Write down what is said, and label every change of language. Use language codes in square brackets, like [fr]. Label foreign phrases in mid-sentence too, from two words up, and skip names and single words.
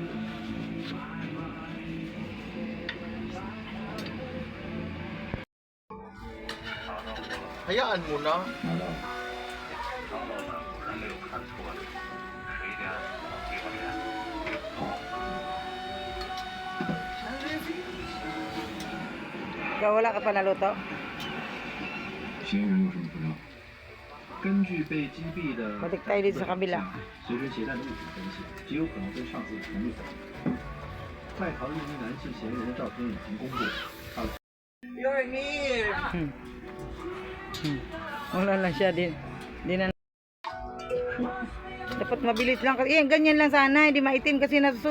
[tl] Hayaan mo na. Ikaw wala ka pa naluto? [zh] 嫌疑人有什么不知道？根据被击毙的 [tl] Balik tayo dito sa kabila. [zh] 随身携带的物品分析，极有可能跟上次同一人。在逃一名男性嫌疑人的照片已经公布。 [en] You're here. [tl] Wala lang siya din. Di na. Dapat mabilis lang. Ganyan lang sana. Hindi maitim kasi nasusunod.